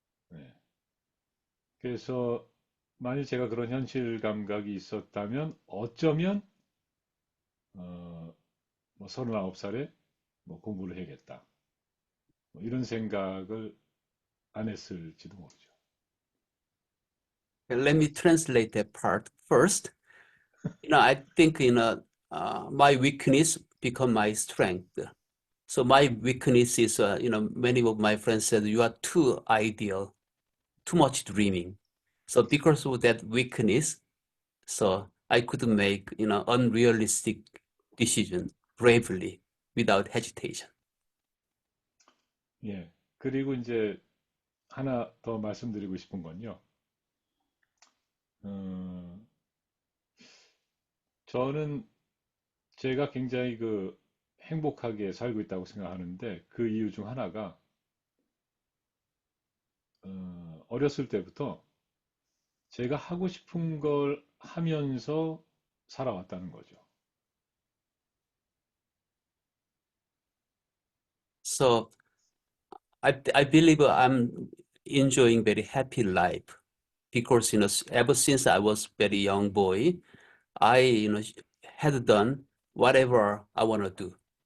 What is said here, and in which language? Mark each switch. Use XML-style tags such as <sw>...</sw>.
<ko>네. 그래서 만일 제가 그런 현실 감각이 있었다면 어쩌면 뭐 39살에 뭐 공부를 해야겠다. 뭐 이런 생각을 안 했을지도 모르죠.</ko> <en>Let me translate that part first. I think my weakness become my strength. So my weakness is, many of my friends said you are too ideal, too much dreaming. So because of that weakness, so I could make, unrealistic decision bravely without hesitation.</en> <ko>예. 그리고 이제 하나 더 말씀드리고 싶은 건요. 저는 제가 굉장히 행복하게 살고 있다고 생각하는데 그 이유 중 하나가 어렸을 때부터 제가 하고 싶은 걸 하면서 살아왔다는 거죠.</ko> <en>So I believe I'm enjoying very happy life because, ever since I was very young boy, I, had done whatever I want to do.</en>